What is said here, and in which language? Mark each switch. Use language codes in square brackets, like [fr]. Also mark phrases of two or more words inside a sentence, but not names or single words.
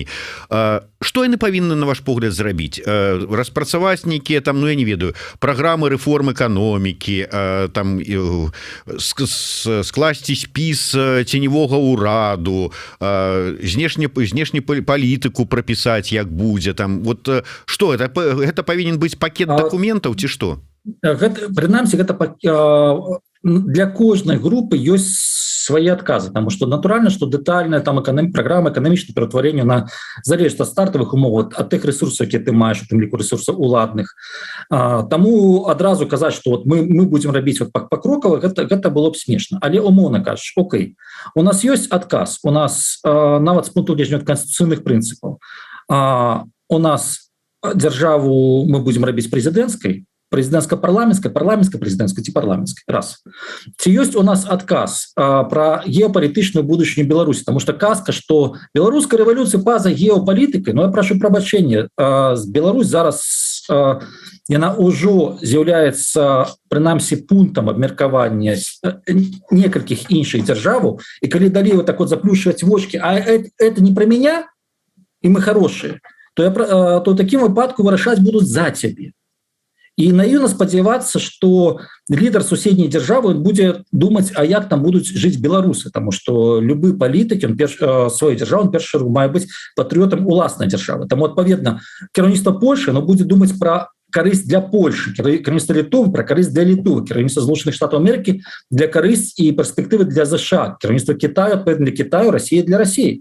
[be] Што яны павінны, на ваш погляд, зрабіць? Распрацаваць нейкія там, я не ведаю, праграмы рэформ эканомікі, там скласці спіс ценевога ўраду, знешнюю палітыку прапісаць, як будзе там. Вот што гэта павінен быць пакет дакументаў ці што? Прынамсі, гэта для кожнай групы ёсць [ru] свои отказы, потому что натурально, что детальная там программа [be] экономічного ператварення на залежыць ад стартавых умоў, ад тых ресурсаў, які ты маеш, у тым ліку ресурсаў уладных. Таму адразу казаць, што вот мы будем рабіць покрокава, гэта было б смешна. Але умоўна кажаш, окей, у нас ёсць адказ, у нас нават з пункту гледжання канстытуцыйных прынцыпаў, у нас дзяржаву мы будем рабіць прэзідэнцкай, [ru] президентско-парламентской, парламентской-президентской [be] ці парламентской. Раз. Ці ёсць у нас адказ про геопалітычную будучыню Беларусі, [ru] потому что [be] казка, что беларуская рэвалюцыя па-за геопалітыкай, но я прашу прабачэння, Беларусь зараз яна ўжо з'яўляецца прынамсі пунктам абмеркавання некалькіх іншых дзяржаваў, і калі далей вот так вот заплюшваць вочки, [ru] а это не про меня, и мы хорошие, то в такім [be] выпадку вырашаць будуць за цябе. І наіўна спадзявацца, што лідар суседняй дзяржавы будзе думаць, а як там будуць жыць беларусы, тому што любы палітык сваёй дзяржавы першы мае быць патрыётам уласнай дзяржавы. Таму адпаведна кіраўніцтва Польшы будзе думаць пра карысць для Польшы, кіраўніцтва Літвы пра карысць для Літвы, кіраўніцтва Злучаных Штатаў Амерыкі для карысць і перспектывы для ЗША, кіраўніцтва Китаю адпаведна для Китаю, Расіі для Расіі.